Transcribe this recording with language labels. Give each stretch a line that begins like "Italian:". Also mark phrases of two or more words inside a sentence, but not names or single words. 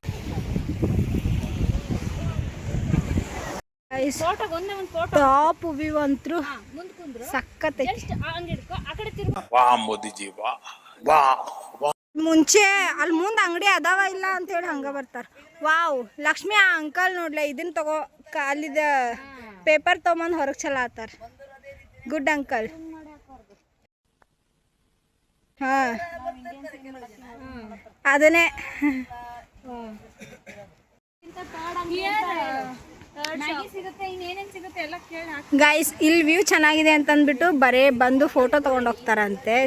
English: top view
Kannada: ಅಂತೂ ಸಖತ್ತೈತಿ.
Hindi: वाह मोदी जी वाह.
Kannada: ಮುಂಚೆ ಅಲ್ಲಿ ಮುಂದೆ ಅಂಗಡಿ ಅದಾವ ಇಲ್ಲ ಅಂತ ಹೇಳಿ ಹಂಗ ಬರ್ತಾರ. ವಾವ್, ಲಕ್ಷ್ಮಿ ಆ ಅಂಕಲ್ ನೋಡ್ಲೆ ಇದನ್ನ ತಗೋ, ಅಲ್ಲಿದ ಪೇಪರ್ ತೊಗೊಂಬಂದು ಹೊರಗೆ ಚಲ ಆತಾರ.
English: good uncle.
Kannada: ಹಾ ಅದನ್ನೇ ಗೈಸ್, ಇಲ್ಲಿ ವ್ಯೂ ಚೆನ್ನಾಗಿದೆ ಅಂತಂದ್ಬಿಟ್ಟು ಬರೇ ಬಂದು ಫೋಟೋ ತೊಗೊಂಡು ಹೋಗ್ತಾರಂತೆ.